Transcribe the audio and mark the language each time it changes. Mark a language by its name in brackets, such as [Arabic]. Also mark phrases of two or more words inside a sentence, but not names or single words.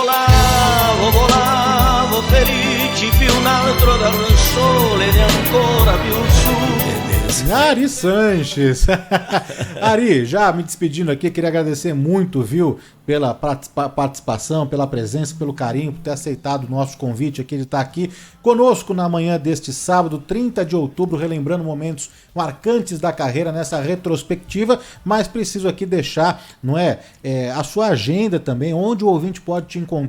[Italian] volavo felice più in alto dal sole e ancora più su. [Portuguese] Ari Sanches. Ari, já me despedindo aqui, queria agradecer muito, viu, pela participação, pela presença, pelo carinho, por ter aceitado o nosso convite aqui de estar aqui conosco na manhã deste sábado, 30 de outubro, relembrando momentos marcantes da carreira nessa retrospectiva, mas preciso aqui deixar, não é, a sua agenda também, onde o ouvinte pode te encontrar.